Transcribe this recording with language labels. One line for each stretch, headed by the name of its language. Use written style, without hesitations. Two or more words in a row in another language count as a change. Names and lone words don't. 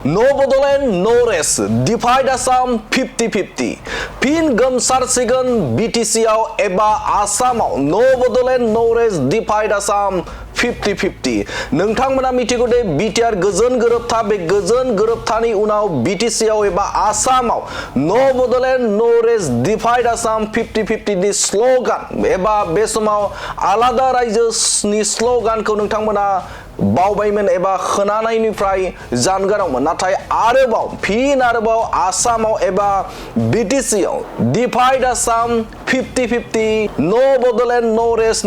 English: No Bodoland, no rest. Divide Assam 50-50.
Bodo: Pin Gamsarsigan BTCआव एबा आसामाव
English: No Bodoland, no rest. Divide Assam 50-50.
Bodo: नोंथांमोना मिथिगौ दे बिटिआर गोजोन गोरोबथा बे गोजोन गोरोबथानि उनाव BTCआव एबा आसामाव
English: No Bodoland, no rest. Divide Assam 50-50
Bodo: नि स्लोगान एबा बे समाव आलादा रायजोनि स्लोगानखौ नोंथांमोना बावबायमोन एबा खोनानायनिफ्राय जानगारावमोन नाथाय आरोबाव आसामाव एबा BTCआव
English: Divide Assam 50-50 No Bodoland, no rest